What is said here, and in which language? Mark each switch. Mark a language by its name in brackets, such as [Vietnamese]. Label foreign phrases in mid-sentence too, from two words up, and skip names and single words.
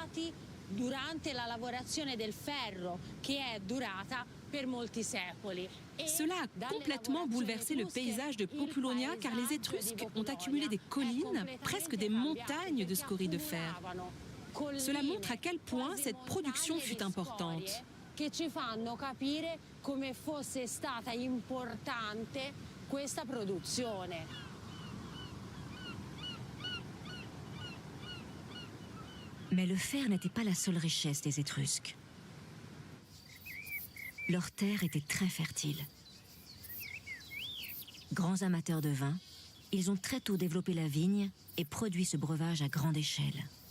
[French] Cela a complètement bouleversé le paysage de Populonia car les Étrusques ont accumulé des collines, presque des montagnes de scories de fer. Cela montre à quel point cette production fut importante. [Italian] Che ci fanno capire come fosse stata importante questa produzione. [French] Mais le fer n'était pas la seule richesse des Étrusques. Leurs terres étaient très fertiles. Grands amateurs de vin, ils ont très tôt développé la vigne et produit ce breuvage à grande échelle.